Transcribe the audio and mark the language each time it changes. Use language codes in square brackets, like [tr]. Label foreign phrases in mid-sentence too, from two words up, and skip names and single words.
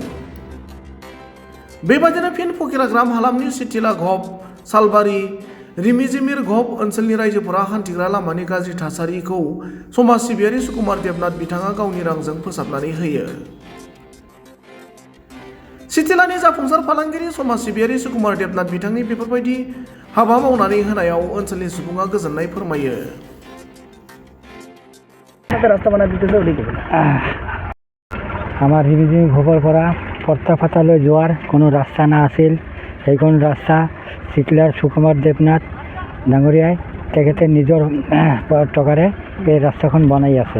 [brx] बेबादिनो फिन फकिराग्राम हालामनि सिथिला घब सालबारि रिमिजिमिर घब ओनसोलनि रायजोफोरा हान्थिग्रा लामानि गाज्रि थासारिखौ समाज सिबियारि सुकुमार देबनाथ बिथाङा गावनि रांजों फोसाबनानै होयो। सिथिलानि जाफुंसार फालांगिरि समाज सिबियारि सुकुमार देबनाथ बिथांनि बेफोरबायदि हाबा मावनानै होनायाव ओनसोलनि सुबुङा गोजोननाय फोरमायो। [as] আমাৰ ৰিমিজিমি ঘৰৰ পৰা পত্তাফাটালৈ যোৱাৰ কোনো ৰাস্তা নাছিল। সেইখন ৰাস্তা চিটলাৰ সুকুমাৰ দেৱনাথ ডাঙৰীয়াই তেখেতে নিজৰ টকাৰে এই ৰাস্তাখন বনাই আছে।